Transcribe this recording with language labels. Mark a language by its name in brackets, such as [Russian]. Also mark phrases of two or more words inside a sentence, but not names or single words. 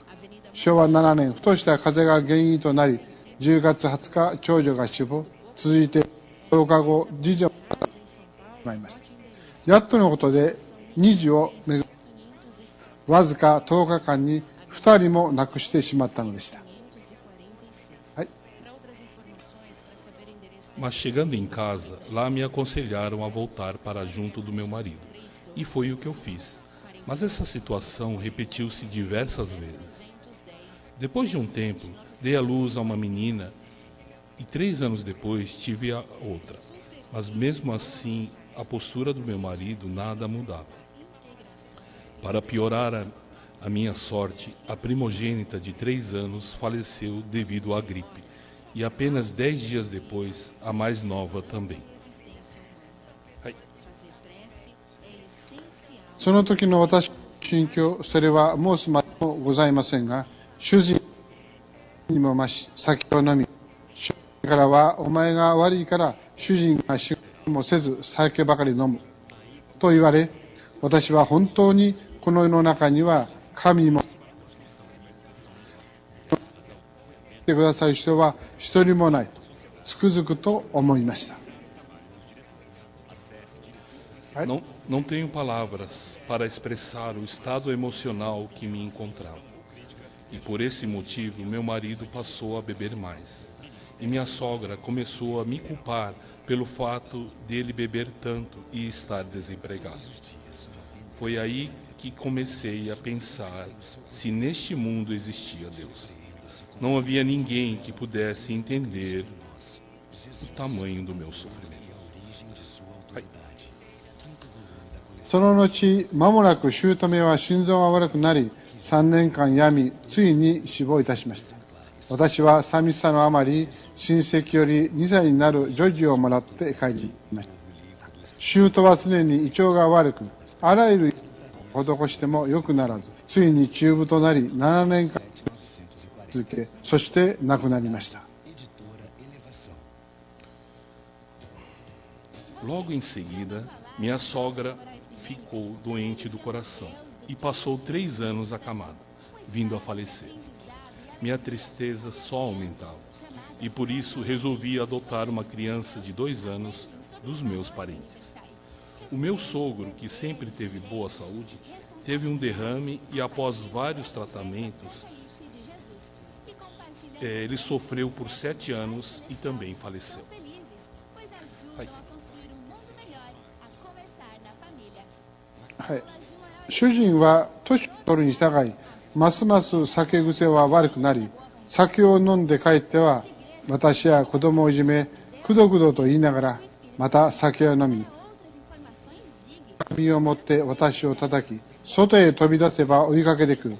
[Japanese] 昭和7年、ふとした風が原因となり、10月20日、長女が死亡、続いて10日後、次女が亡くなってしまいました。やっとのことで2児をめぐり、わずか10日間に2人も亡くしてしまったのでした。はい。 [Portuguese] Mas chegando em casa, lá me aconselharam a voltar para junto do meu marido. E foi o que eu fiz. Mas essa situação repetiu-se diversas vezes. Depois de um tempo, dei à luz a uma menina e 3 anos depois tive a outra. Mas mesmo assim, a postura do meu marido nada mudava. Para piorar a minha sorte, a primogênita de 3 anos faleceu devido à gripe. E apenas 10 dias depois, a mais nova também. [Japanese] その時の私の心境、それは申すまでもございませんが、主人にも増し、酒を飲み、主人からは、お前が悪いから、主人が仕事もせず、酒ばかり飲む。と言われ、私は本当にこの世の中には、神も、てくださる人は一人もないと、つくづくと思いました。 [Portuguese] Não tenho palavras para expressar o estado emocional que me encontrava. E por esse motivo, meu marido passou a beber mais. E minha sogra começou a me culpar pelo fato dele beber tanto e estar desempregado. Foi aí que comecei a pensar se neste mundo existia Deus. Não havia ninguém que pudesse entender o tamanho do meu sofrimento. [Japanese] その後、間もなく姑は心臓が悪くなり、3年間病み、ついに死亡いたしました。私は寂しさのあまり、親戚より2歳になる女児をもらって帰りました。姑は常に胃腸が悪く、あらゆる施しても良くならず、ついに中部となり、7年間続け、そして亡くなりました。 [Portuguese] Logo em seguida, minha sogra ficou doente do coração e passou 3 anos acamada, vindo a falecer. minha tristeza só aumentava. E por isso resolvi adotar uma criança de 2 anos dos meus parentes. O meu sogro, que sempre teve boa saúde, teve um derrame e após vários tratamentos, ele sofreu por 7 anos e também faleceu. [Japanese] はい、主人は年を取るに従い、ますます酒癖は悪くなり、酒を飲んで帰っては、私や子供をいじめ、くどくどと言いながら、また酒を飲み、紙を持って私を叩き、外へ飛び出せば追いかけてくる。